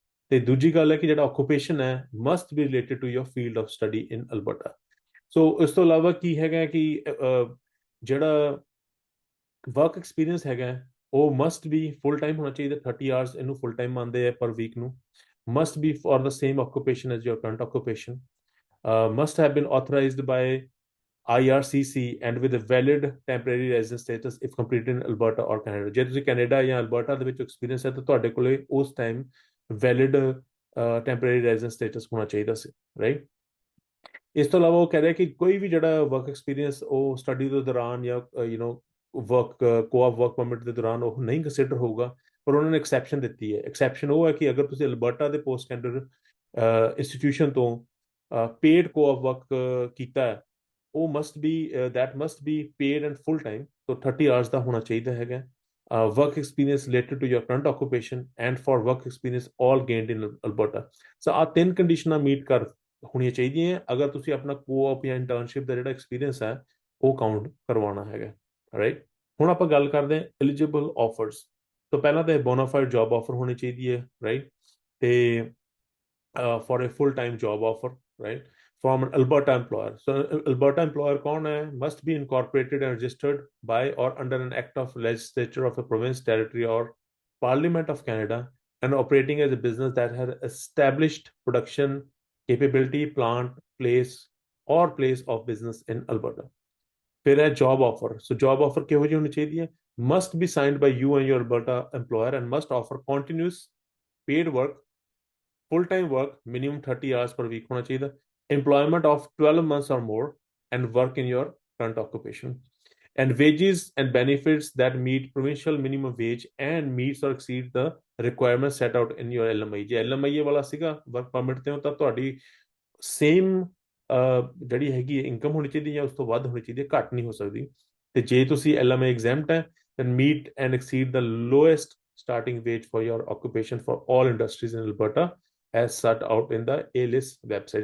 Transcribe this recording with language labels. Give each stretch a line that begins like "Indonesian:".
Punjabi: ਤੇ ਦੂਜੀ ਗੱਲ ਹੈ ਕਿ ਜਿਹੜਾ ਆਕੂਪੇਸ਼ਨ ਹੈ
English: Must be related to your field of study in Alberta.
Punjabi: ਸੋ ਇਸ ਤੋਂ ਇਲਾਵਾ ਕੀ ਹੈਗਾ ਕਿ ਜਿਹੜਾ ਵਰਕ ਐਕਸਪੀਰੀਅੰਸ ਹੈਗਾ ਉਹ ਮਸਟ ਬੀ ਫੁੱਲ ਟਾਈਮ ਹੋਣਾ ਚਾਹੀਦਾ, 30 ਆਵਰਸ ਇਹਨੂੰ ਫੁੱਲ ਟਾਈਮ ਮੰਨਦੇ ਆ ਪਰ ਵੀਕ ਨੂੰ।
English: Must be for the same occupation as your current occupation, must have been authorized by IRCC and with a valid temporary residence status if completed in Alberta or Canada।
Punjabi: ਜੇ ਤੁਸੀਂ Canada ਜਾਂ Alberta ਦੇ ਵਿੱਚ experience ਹੈ ਤਾਂ ਤੁਹਾਡੇ ਕੋਲੇ ਉਸ time valid temporary residence status ਹੋਣਾ ਚਾਹੀਦਾ ਸੀ, ਰਾਈਟ। ਇਸ ਤੋਂ ਇਲਾਵਾ ਉਹ ਕਹਿ ਰਿਹਾ ਕਿ ਕੋਈ ਵੀ ਜਿਹੜਾ ਵਰਕ ਐਕਸਪੀਰੀਅੰਸ ਉਹ ਸਟੱਡੀ ਦੇ ਦੌਰਾਨ ਜਾਂ ਵਰਕ ਕੋਆਪ ਵਰਕ ਪਰਮਿਟ ਦੇ ਦੌਰਾਨ ਉਹ ਨਹੀਂ ਕੰਸੀਡਰ ਹੋਊਗਾ, ਪਰ ਉਹਨਾਂ ਨੇ ਐਕਸੈਪਸ਼ਨ ਦਿੱਤੀ ਹੈ। ਐਕਸੈਪਸ਼ਨ ਉਹ ਹੈ ਕਿ ਅਗਰ ਤੁਸੀਂ ਅਲਬਰਟਾ ਦੇ ਪੋਸਟ ਸਟੈਂਡਰਡ ਇੰਸਟੀਟਿਊਸ਼ਨ ਤੋਂ ਪੇਡ ਕੋਆਪ ਵਰਕ ਕੀਤਾ ਹੈ, ਉਹ
English: must be paid and full time,
Punjabi: ਤੋਂ 30 ਆਵਰਸ ਦਾ ਹੋਣਾ ਚਾਹੀਦਾ ਹੈਗਾ।
English: work experience related to your current occupation and for work experience all gained in Alberta।
Punjabi: ਸੋ ਆ 3 ਕੰਡੀਸ਼ਨਾਂ ਮੀਟ ਕਰ ਹੋਣੀਆਂ ਚਾਹੀਦੀਆਂ ਅਗਰ ਤੁਸੀਂ ਆਪਣਾ ਕੋਆਪ ਜਾਂ ਇੰਟਰਨਸ਼ਿਪ ਦਾ ਜਿਹੜਾ ਐਕਸਪੀਰੀਅੰਸ ਹੈ ਉਹ ਕਾਊਂਟ ਕਰਵਾਉਣਾ ਹੈਗਾ, ਰਾਈਟ। ਹੁਣ ਆਪਾਂ ਗੱਲ ਕਰਦੇ ਹਾਂ ਐਲੀਜੀਬਲ ਆਫਰਸ। ਤੋਂ ਪਹਿਲਾਂ ਤਾਂ ਬੋਨਾਫਾਈਡ ਜੌਬ ਆਫਰ ਹੋਣੀ ਚਾਹੀਦੀ ਹੈ, ਰਾਈਟ, ਤੇ
English: For a full time job offer, right, from an Alberta employer। So Alberta employer
Hindi: कौन है?
English: Must be incorporated and registered by or under an act of legislature of a province, territory or Parliament of Canada and operating as a business that has established production capability, plant, place or place of business in Alberta।
Hindi: फिर है
English: job offer।
Punjabi: So job offer ਕਿਹੋ ਜਿਹੀ ਹੋਣੀ ਚਾਹੀਦੀ ਹੈ?
English: Must be signed by you and your Alberta employer and must offer continuous paid work, full time work, minimum 30 hours per week
Hindi: होना चाहिए,
English: employment of 12 months or more and work in your current occupation, and wages and benefits that meet provincial minimum wage and meets or exceed the requirements set out in your LMI।
Punjabi: ਜੇ LMI ਵਾਲਾ ਸੀਗਾ work permit ਤੇ ਹੋ ਤਾਂ ਤੁਹਾਡੀ same ਜਿਹੜੀ ਹੈਗੀ income ਹੋਣੀ ਚਾਹੀਦੀ ਜਾਂ ਉਸ ਤੋਂ ਵੱਧ ਹੋਣੀ ਚਾਹੀਦੀ, ਘੱਟ ਨਹੀਂ ਹੋ ਸਕਦੀ। ਤੇ ਜੇ ਤੁਸੀਂ LMI ਐਗਜ਼ੈਂਪਟ ਹੈ
English: then meet and exceed the lowest starting wage for your occupation for all industries in Alberta as set out in the ALIS website।